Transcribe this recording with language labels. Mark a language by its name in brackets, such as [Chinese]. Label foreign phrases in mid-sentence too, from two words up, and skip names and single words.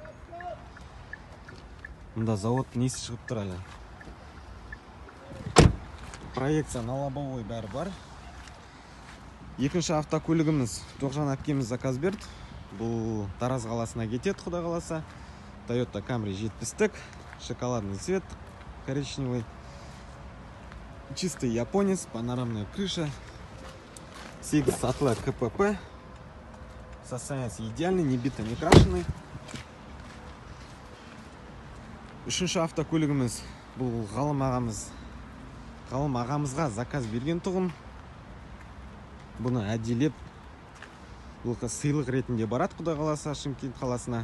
[Kazakh] Мұнда завод несі шығып тұр әлі. [Russian] Проекция на лобовой [Kazakh] бәрі бар. Екінші автокөлігіміз Тоғжан әпкеміз заказ берді. Бұл Тараз қаласына кетеді, Құдай қаласа. Toyota Camry 70-тік, [Russian] шоколадный цвет, коричневый. Чистый японец, панорамная крыша, 8 сатылы КПП, состояние идеальный, не бито, не крашеный. [Kazakh] Үшінші автокөлігіміз бұл Ғалым ағамызға заказ берген тұғын. Бұны әделеп, бұл сыйлық ретінде барады, Құдай қаласа, Шымкент қаласына.